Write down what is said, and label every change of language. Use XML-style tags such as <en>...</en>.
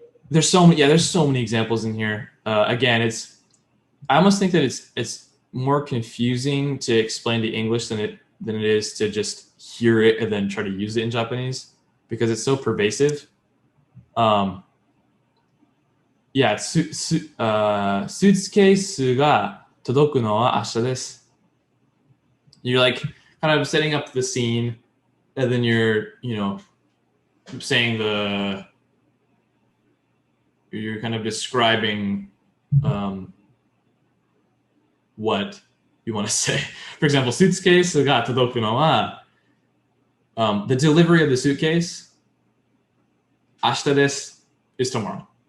<en>There's so many examples in here. Again, I almost think that it's more confusing to explain the English than it is to just hear it and then try to use it in Japanese, because it's so pervasive.</en> <ja>Yeah, スーツケースが届くのは明日です.</ja> <en>You're like kind of setting up the scene, and then you're saying you're kind of describing what you want to say. For example,</en> <ja>スーツケースが届くのは</ja> <en>the delivery of the suitcase</en> <ja>明日です</ja> <en>is tomorrow.</en>